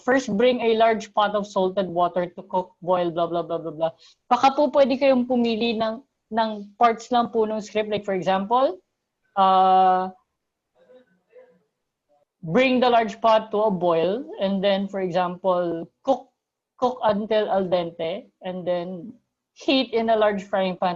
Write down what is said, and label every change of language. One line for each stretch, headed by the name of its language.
English: First, bring a large pot of salted water to cook, boil, blah, blah, blah, blah, blah.
Filipino: Baka po pwede kayong pumili ng parts lang po ng script.
English: Like for example, bring the large pot to a boil, and then for example, cook until al dente, and then heat in a large frying pan.